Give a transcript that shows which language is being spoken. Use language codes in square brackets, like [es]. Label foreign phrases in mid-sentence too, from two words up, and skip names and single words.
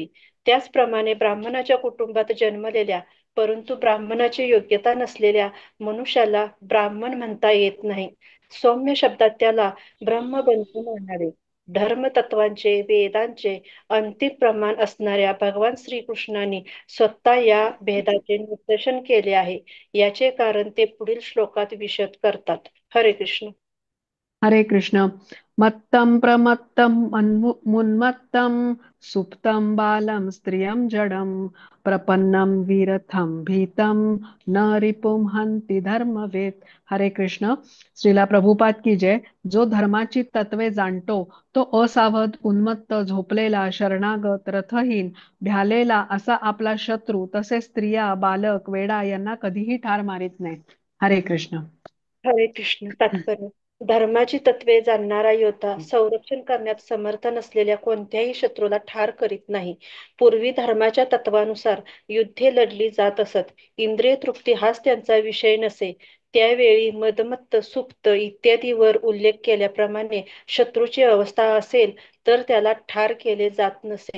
[mr] त्याचप्रमाणे ब्राह्मणाच्या कुटुंबात जन्मलेल्या परंतु ब्राह्मणाची योग्यता नसलेल्या मनुष्याला ब्राह्मण म्हणता येत नाही. सौम्य शब्दात त्याला ब्रह्मबंधू म्हणावे. धर्मतत्वांचे, वेदांचे अंतिम प्रमाण असणाऱ्या भगवान श्रीकृष्णांनी स्वतः या भेदाचे निदर्शन केले आहे. याचे कारण ते पुढील श्लोकात विशद करतात. हरे कृष्ण. हरे कृष्ण. [sa] मत्तं प्रमत्तं मुन्मत्तं सुप्तं बालं स्त्रियं जडं प्रपन्नं वीरथं भीतं न रिपुं हन्ति धर्मवेद. [mr] हरे कृष्ण. श्रीला प्रभुपाद [hi] की जय. [mr] जो धर्माची तत्वे जाणतो तो असावध, उन्मत्त, झोपलेला, शरणागत, रथहीन, भ्यालेला असा आपला शत्रू तसेच स्त्रिया, बालक, वेडा यांना कधीही ठार मारित नाही. हरे कृष्ण. हरे कृष्ण. तात्पर्य: धर्माची तत्वे जाणणारा योद्धा संरक्षण करण्यात समर्थ नसलेल्या कोणत्याही शत्रूला ठार करीत नाही. पूर्वी धर्माच्या तत्वानुसार युद्धे लढली जात असत. इंद्रिय तृप्ती हाच त्यांचा विषय नसे. त्यावेळी मदमत्त, सुप्त इत्यादीवर उल्लेख केल्याप्रमाणे शत्रूची अवस्था असेल तर त्याला ठार केले जात नसे.